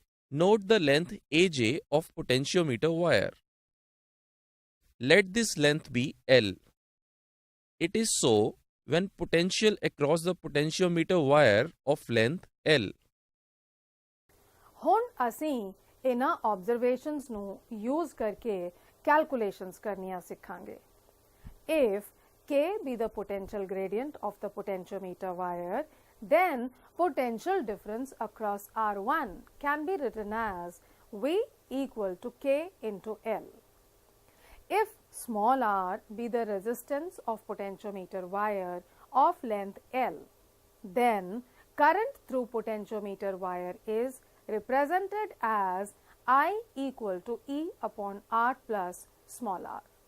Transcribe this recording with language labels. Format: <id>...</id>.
<en>Note the length AJ of potentiometer wire. Let this length be L. It is so when potential across the potentiometer wire of length L.</en> <pa>ਹੁਣ ਅਸੀਂ ਇਹਨਾਂ observations ਨੂੰ use ਕਰਕੇ calculations ਕਰਨੀਆਂ ਸਿੱਖਾਂਗੇ।</pa> <en>If K be the potential gradient of the potentiometer wire, then potential difference across R1 can be written as V equal to K into L. If small r be the resistance of potentiometer wire of length L, then current through potentiometer wire is represented as I equal to E upon R plus small r.</en>